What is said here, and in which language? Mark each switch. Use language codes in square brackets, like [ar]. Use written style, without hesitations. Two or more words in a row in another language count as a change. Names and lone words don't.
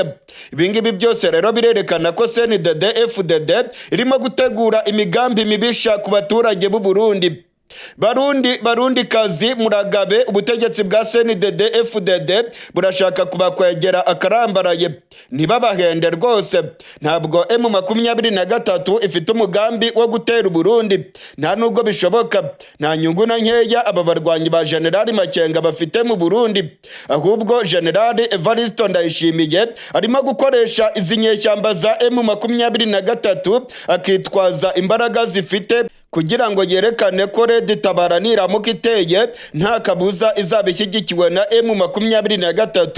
[rw] Ibingibi byose rero birerekana ko CNDD-FDD irimo gutegura imigambi mibisha ku baturage b'u Burundi. Barundi kazi muragabe, ubutegetsi bwa CNDD-FDD burashaka kubakwegera akarambaraye, ntibabahende rwose. Ntabwo M23 ifite umugambi wo gutera u Burundi, nta nubwo bishoboka. Nta nyungu na nkeya aba barwanyi ba General Makenga bafite mu Burundi, ahubwo General Evariste Ndayishimiye arimo gukoresha izi nyeshyamba za M23 akitwaza imbaraga zifite kugira ngo yerekane ko Red Tabara niramuka iteye nta kabuza izaba ishyigikiwe na M23.